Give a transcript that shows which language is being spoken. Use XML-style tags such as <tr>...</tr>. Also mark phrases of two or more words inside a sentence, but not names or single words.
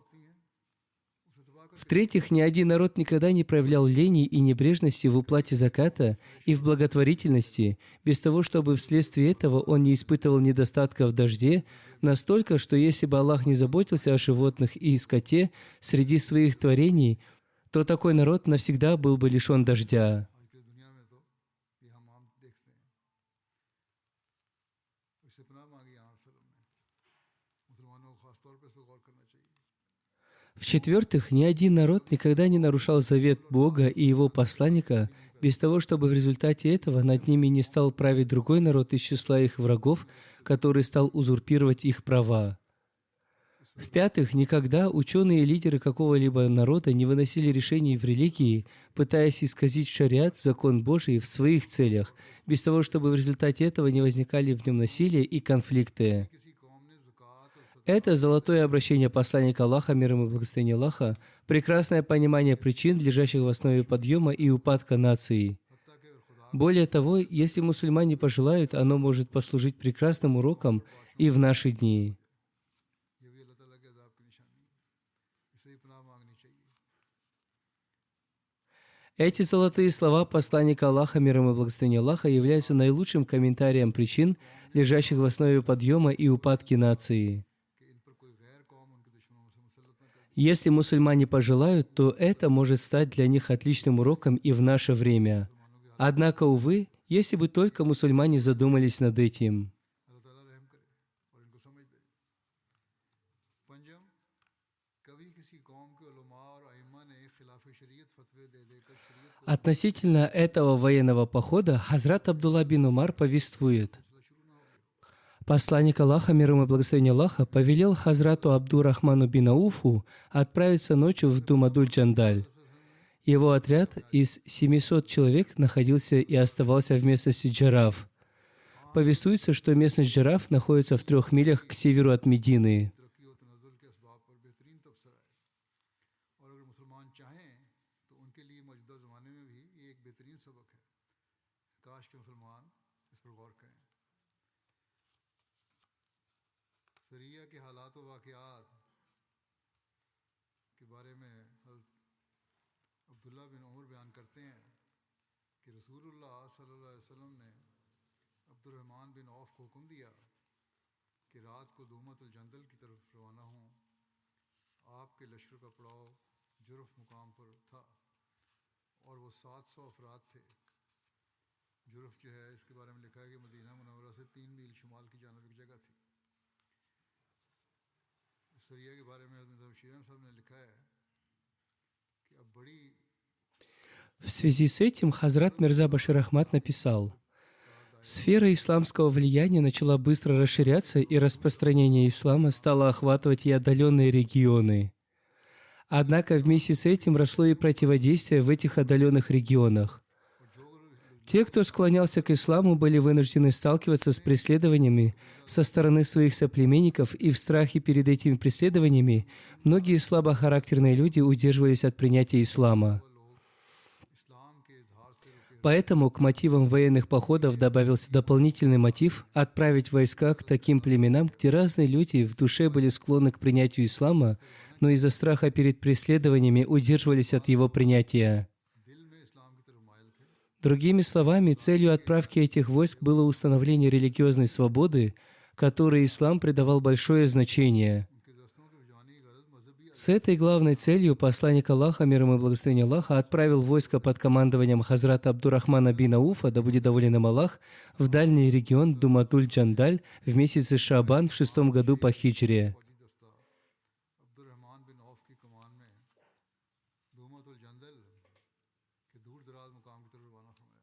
<ru>В-третьих, ни один народ никогда не проявлял лени и небрежности в уплате заката и в благотворительности, без того, чтобы вследствие этого он не испытывал недостатка в дожде, настолько, что если бы Аллах не заботился о животных и скоте среди своих творений, то такой народ навсегда был бы лишен дождя.</ru> <ur>آج کی دنیا میں تو یہ ہم عام دیکھتے ہیں۔ اس سے پناہ مانگی یہاں وسلم نے. مسلمانوں کو خاص طور پر اس پر غور کرنا چاہیے.</ur> <ru>В-четвертых, ни один народ никогда не нарушал завет Бога и его посланника, без того, чтобы в результате этого над ними не стал править другой народ из числа их врагов, который стал узурпировать их права. В-пятых, никогда ученые и лидеры какого-либо народа не выносили решений в религии, пытаясь исказить шариат, закон Божий, в своих целях, без того, чтобы в результате этого не возникали в нем насилие и конфликты.</ru> <ur>کسی قوم نے زکوٰۃ اور</ur> <ru>Это золотое обращение посланника Аллаха, мир ему и благословение Аллаха, прекрасное понимание причин, лежащих в основе подъема и упадка нации.</ru> <ur>حتیٰ کے اور خدا</ur> <ru>Более того, если мусульмане пожелают, оно может послужить прекрасным уроком и в наши дни.</ru> <ur>یہ بھی اللہ تعالیٰ کے عذاب کی نشانی ہے۔ اسے ہی پناہ مانگنی چاہیے.</ur> <ru>Эти золотые слова посланника Аллаха, мир ему и благословение Аллаха, являются наилучшим комментарием причин, лежащих в основе подъема и упадки нации.</ru> <ur>کہ ان پر کوئی غیر قوم ان کے دشمنوں سے مسلط نہ کرے.</ur> <ru>Если мусульмане пожелают, то это может стать для них отличным уроком и в наше время. Однако, увы, если бы только мусульмане задумались над этим.</ru> <ur>اللہ تعالیٰ رحم کرے اور ان کو سمجھ دے۔ پنجم، کبھی کسی قوم کے علماء اور ائمہ نے خلاف شریعت فتوے دے دے کر شریعت کو</ur> <ru>Относительно этого военного похода Хазрат Абдулла бин Умар повествует. Посланник Аллаха, мир ему и благословение Аллаха, повелел Хазрату Абдурахману бин Ауфу отправиться ночью в Думадуль-Джандаль. Его отряд из 700 человек находился и оставался в местности Джараф. Повествуется, что местность Джараф находится в 3 милях к северу от Медины.</ru> <ur>ترقی اور تنزل کے اسباب پر بہترین تبصرہ ہے اور اگر مسلمان چاہیں تو ان کے لیے موجودہ زمانے میں بھی یہ ایک بہترین سبق ہے. کاش کے مسلمان اس پر غور کریں. سریہ کے حالات و واقعات کے بارے میں حضرت عبداللہ بن عمر بیان کرتے ہیں کہ رسول اللہ</ur> <ar>صلى الله عليه وسلم</ar> <ur>نے عبدالرحمن بن عوف کو حکم دیا کہ رات کو دومۃ الجندل کی طرف روانہ ہوں. آپ کے لشکر کا پڑاؤ جرف مقام پر تھا اور وہ 700 افراد تھے. جرف جو ہے اس کے بارے میں لکھا ہے کہ مدینہ منورہ سے 3 میل شمال کی جانب ایک جگہ تھی. سریہ کے بارے میں حضرت شیرن صاحب نے لکھا ہے کہ اب بڑی</ur> <ru>В связи с этим Хазрат Мирза Башир Ахмад написал: «Сфера исламского влияния начала быстро расширяться, и распространение ислама стало охватывать и отдаленные регионы. Однако вместе с этим росло и противодействие в этих отдаленных регионах. Те, кто склонялся к исламу, были вынуждены сталкиваться с преследованиями со стороны своих соплеменников, и в страхе перед этими преследованиями многие слабохарактерные люди удерживались от принятия ислама.</ru> <ur>اسلام کے اظہار سے رکے</ur> <ru>Поэтому к мотивам военных походов добавился дополнительный мотив отправить войска к таким племенам, где разные люди в душе были склонны к принятию ислама, но из-за страха перед преследованиями удерживались от его принятия.</ru> <ur>دل میں اسلام کی طرف مائل تھے.</ur> <ru>Другими словами, целью отправки этих войск было установление религиозной свободы, которой ислам придавал большое значение.</ru> <ur>ان کے دوستوں کی جوانی غرض مذہبی</ur> <ru>С этой главной целью посланник Аллаха, мир ему и благословение Аллаха, отправил войско под командованием Хазрата Абдурахмана бин Ауфа, да будет доволен им Аллах, в дальний регион Думадуль-Джандаль в месяце Шаабан в 6 году по хиджре.</ru> <ur>فوجی دستہ عبدالرحمن بن عوف کی کمان میں دومۃ الجندل کے دور دراز مقام کی طرف روانہ فرمایا.</ur>